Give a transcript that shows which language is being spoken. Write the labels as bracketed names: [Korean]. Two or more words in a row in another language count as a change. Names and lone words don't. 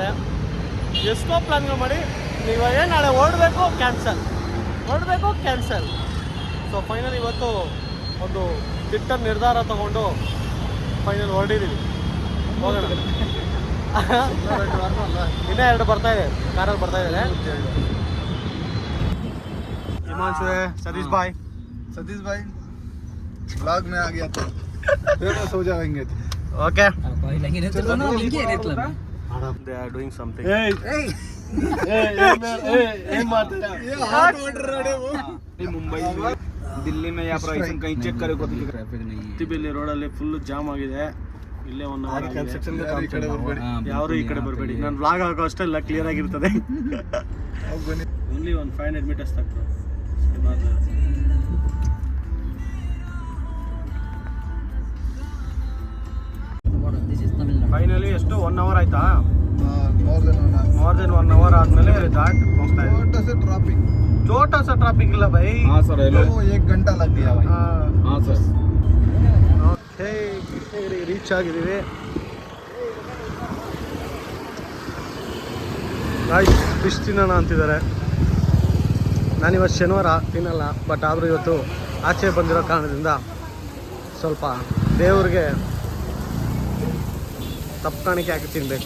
[Kannada] ಎಷ್ಟೋ ಪ್ಲ್ಯಾನ್ಗಳು ಮಾಡಿ ನೀವೇ ನಾಳೆ ಹೊರಡಬೇಕು ಕ್ಯಾನ್ಸಲ್, ಹೊರಡಬೇಕು ಕ್ಯಾನ್ಸಲ್. [English] so final [Kannada] ಇವತ್ತು ಒಂದು ದಿಟ್ಟ ನಿರ್ಧಾರ ತಗೊಂಡು ಫೈನಲ್ ಹೊರಡಿದ್ದೀವಿ. ಹೋಗೋಣ. ಇನ್ನೂ 2 ಬರ್ತಾಯಿದೆ, ಕಾರಲ್ಲಿ ಬರ್ತಾಯಿದ್ದಾರೆ. [Hindi] हिमांशु है, सतीश भाई ब्लॉग में आ गया तो फेमस हो जाएंगे. ओके, [English] they are doing something. [Hindi] मुंबई में, दिल्ली में या प्राइस कहीं चेक करे को तो ट्रैफिक नहीं है. [Kannada] ತಿಬಿಲಿ ರೋಡಲ್ಲಿ [English] full jam [Kannada] ಆಗಿದೆ. ಇಲ್ಲೇ 1 ಅವರ್ ಯಾರು ಈ ಕಡೆ ಬರಬೇಡಿ. ನಾನು ವ್ಲಾಗ್ ಆಗೋ ಅಷ್ಟೆಲ್ಲ ಕ್ಲಿಯರ್ ಆಗಿರ್ತದೆ. [English] only 500 meters [Kannada] ತಕ್ಕ. ಫೈನಲಿ ಎಷ್ಟು 1 ಅವರ್ ಆಯ್ತಾ? [English] more than 1 hour [Kannada] ಆದ್ಮೇಲೆ ಘಾಟ್ ಹೋಗ್ತಾ ಇದೆ. [Hindi] छोटा सा ट्रैफिक ಇಲ್ಲ भाई. हां सर, हेलो 1 घंटा लग गया भाई. हां सर. [Kannada] ಓಕೆ, ರೀಚ್ ಆಗಿದ್ದೀವಿ ಗೈಸ್. ಫಿಶ್ ತಿನ್ನೋಣ ಅಂತಿದ್ದಾರೆ. ನಾನಿವತ್ತು ಶನಿವಾರ ತಿನ್ನಲ್ಲ, ಬಟ್ ಆದರೂ ಇವತ್ತು ಆಚೆ ಬಂದಿರೋ ಕಾರಣದಿಂದ ಸ್ವಲ್ಪ ದೇವ್ರಿಗೆ ತಪ್ಪು ಕಾಣಿಕೆ ಹಾಕಿ ತಿನ್ಬೇಕು.